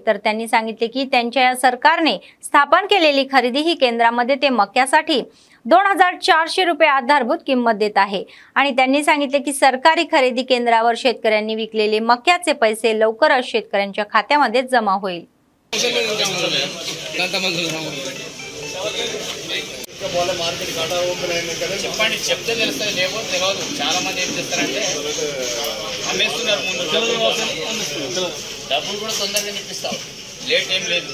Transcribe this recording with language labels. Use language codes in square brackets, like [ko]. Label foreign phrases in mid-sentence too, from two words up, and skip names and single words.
[mr] तर त्यांनी सांगितले की त्यांच्या सरकारने स्थापन केलेली खरेदी ही केंद्रामध्ये ते मक्यासाठी 2400 रुपये आधारभूत किंमत देत आहे आणि त्यांनी सांगितले की सरकारी खरेदी केंद्रावर शेतकऱ्यांनी विकलेले मक्याचे पैसे लवकरच शेतकऱ्यांच्या खात्यामध्ये जमा होईल. [te] చెప్పండి చెప్తే తెలుస్తుంది లేకపోతే తెలియదు. చాలా మంది ఏం చేస్తారంటే అమ్మేస్తున్నారు, ముందు డబ్బులు కూడా తొందరగా ఇప్పిస్తావు, లేట్ ఏం లేదు.